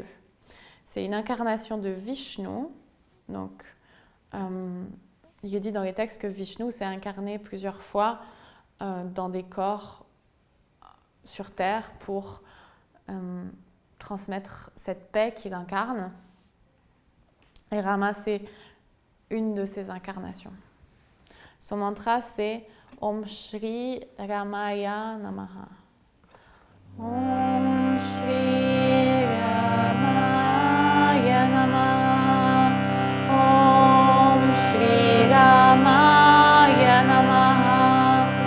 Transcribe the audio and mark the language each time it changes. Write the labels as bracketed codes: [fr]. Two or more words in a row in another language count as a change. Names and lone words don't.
[fr] C'est une incarnation de Vishnu. Donc, il est dit dans les textes que Vishnu s'est incarné plusieurs fois dans des corps sur Terre pour transmettre cette paix qu'il incarne. Et Rama, c'est une de ces incarnations. Son mantra, c'est [sa] ॐ श्री रामाय नमः. ॐ श्री रामाय नमः. ॐ श्री रामाय नमः.